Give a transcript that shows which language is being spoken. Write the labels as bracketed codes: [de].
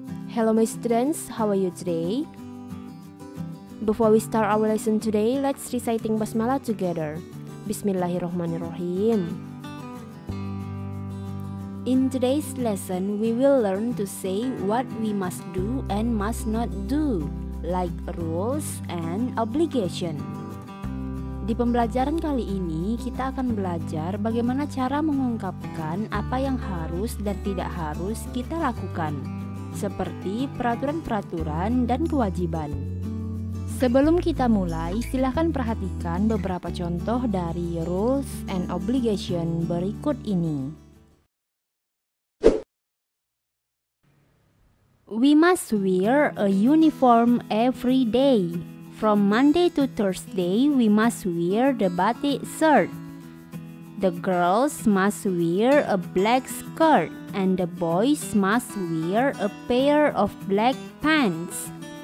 [en] Hello my students, how are you today? Before we start our lesson today, let's reciting basmalah together. [ar] Bismillahirrahmanirrahim. [en] In today's lesson, we will learn to say what we must do and must not do, like rules and obligation. [id] Di pembelajaran kali ini, kita akan belajar bagaimana cara mengungkapkan apa yang harus dan tidak harus kita lakukan, seperti peraturan-peraturan dan kewajiban. Sebelum kita mulai, silahkan perhatikan beberapa contoh dari rules and obligation berikut ini. [en] We must wear a uniform every day. From Monday to Thursday, we must wear the batik shirt. The girls must wear a black skirt and the boys must wear a pair of black pants.